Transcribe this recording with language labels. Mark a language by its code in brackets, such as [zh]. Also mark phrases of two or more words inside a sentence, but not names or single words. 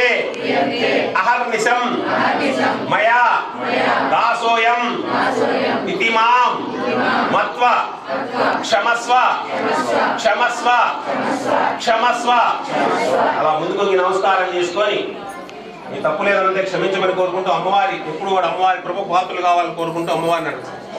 [sa] अहर्निशं मया दासोऽयं इति मां मत्वा क्षमस्व क्षमस्व क्षमस्व. [te] అలా ముందుకు నమస్కారం చేసుకొని మీ తప్పు లేదంటే క్షమించమని కోరుకుంటూ అమ్మవారి ఎప్పుడు కూడా అమ్మవారి కృప పాత్రలు కావాలని కోరుకుంటూ అమ్మవారిని అడుగుతాం.